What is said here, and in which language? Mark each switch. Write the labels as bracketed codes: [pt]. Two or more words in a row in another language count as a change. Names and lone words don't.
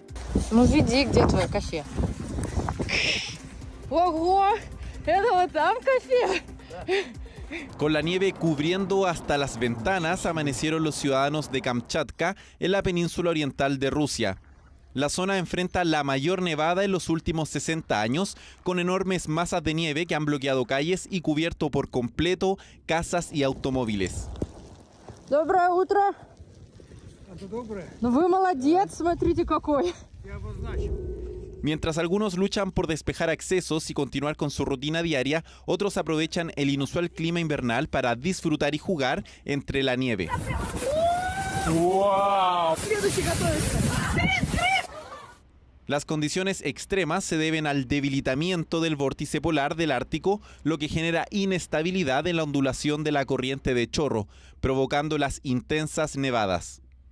[es] Con la nieve cubriendo hasta las ventanas, amanecieron los ciudadanos de Kamchatka en la península oriental de Rusia. La zona enfrenta la mayor nevada en los últimos 60 años, con enormes masas de nieve que han bloqueado calles y cubierto por completo casas y automóviles. [ru] Доброе утро. Ну вы молодец, смотрите какой. [es] Mientras algunos luchan por despejar accesos y continuar con su rutina diaria, otros aprovechan el inusual clima invernal para disfrutar y jugar entre la nieve. ¡Wow! Las condiciones extremas se deben al debilitamiento del vórtice polar del Ártico, lo que genera inestabilidad en la ondulación de la corriente de chorro, provocando las intensas nevadas.